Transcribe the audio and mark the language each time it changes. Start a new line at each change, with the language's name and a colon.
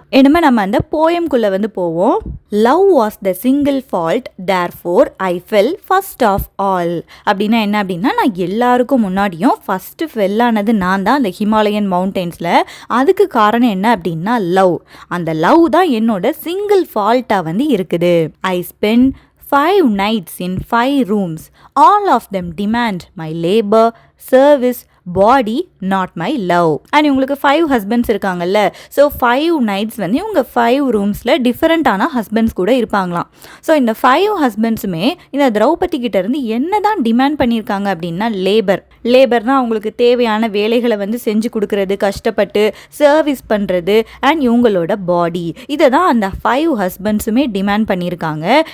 Tamil: இனிமே நம்ம அந்த போயம்குள்ள வந்து போவோம்.
English: Love was the single fault, therefore I fell first of all.
Tamil: அப்படின்னா என்ன அப்படின்னா, நான் எல்லாருக்கும் முன்னாடியும் ஃபர்ஸ்ட் ஃபெல் ஆனது நான் தான் அந்த ஹிமாலயன் மவுண்டெயின்ஸ்ல. அதுக்கு காரணம் என்ன அப்படின்னா லவ். அந்த லவ் தான் என்னோட சிங்கிள் ஃபால்ட்டா வந்து இருக்குது.
English: I spend 5 nights in 5 rooms. All of them demand my labor, service, body not my love.
Tamil: And இவங்களுக்கு 5 ஹஸ்பண்ட்ஸ் இருக்காங்கல்ல. ஸோ 5 nights வந்து இவங்க 5 ரூம்ஸில் டிஃப்ரெண்ட்டான ஹஸ்பண்ட்ஸ் கூட இருப்பாங்களாம். ஸோ இந்த 5 ஹஸ்பண்ட்ஸுமே இந்த திரௌபதி கிட்ட இருந்து என்ன தான் டிமாண்ட் பண்ணியிருக்காங்க அப்படின்னா லேபர்னால் அவங்களுக்கு தேவையான வேலைகளை வந்து செஞ்சு கொடுக்கறது, கஷ்டப்பட்டு சர்வீஸ் பண்ணுறது, அண்ட் இவங்களோட பாடி, இதை தான் அந்த 5 ஹஸ்பண்ட்ஸுமே டிமாண்ட் பண்ணியிருக்காங்க.